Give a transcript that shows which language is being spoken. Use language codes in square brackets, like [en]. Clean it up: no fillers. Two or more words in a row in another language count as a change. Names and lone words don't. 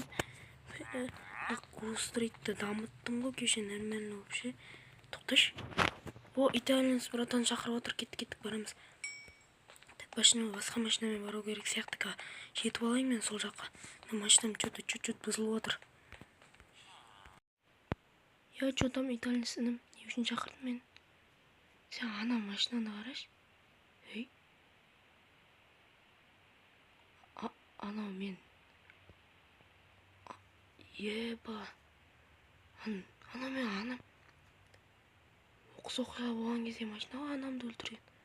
[kk] Грустритті дамыттым ғой, кеше [ru] нормально вообще. [kk] Тоқташ. О, [ru] итальянец братан [kk] шақырып отыр, кеттік барамыз. Машина басқа машинамен бару керек сияқты. Жетіп алайын мен сол жаққа. Машинам чуть-чуть бұзылып отыр. [ru] Я, что там итальянец інім? [kk] Не үшін шақырдың мен? Сен ана машинаны қараш. Ей? Анау мен. Еба. Анау мен анам. Оқыс оқиға болған кезде машинаға анамды өлтірген.